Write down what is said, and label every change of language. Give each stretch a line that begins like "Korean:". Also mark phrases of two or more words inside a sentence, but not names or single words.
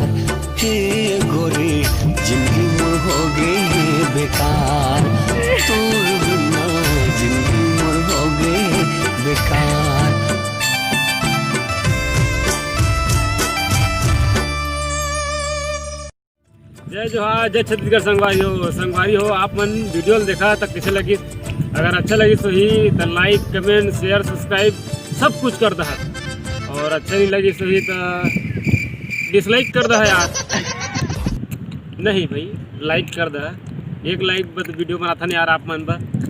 Chhattisgarhi: हे गोरी जिंदगी मोर हो गई है बेकार, तू बिना जिंदगी मोर हो गई बेकार। जय जोहार, जय छत्तीसगढ़ संगवारी हो। आप मन वीडियो देखा तक कैसे लगी? अगर अच्छा लगी तो ही तो लाइक कमेंट शेयर सब्सक्राइब सब कुछ कर दहा, और अच्छा नहीं लगी तो ही तो डिसलाइक कर दहा यार। नहीं भाई लाइक कर दहा, एक लाइक बस वीडियो बनाता नहीं यार आप मन बा।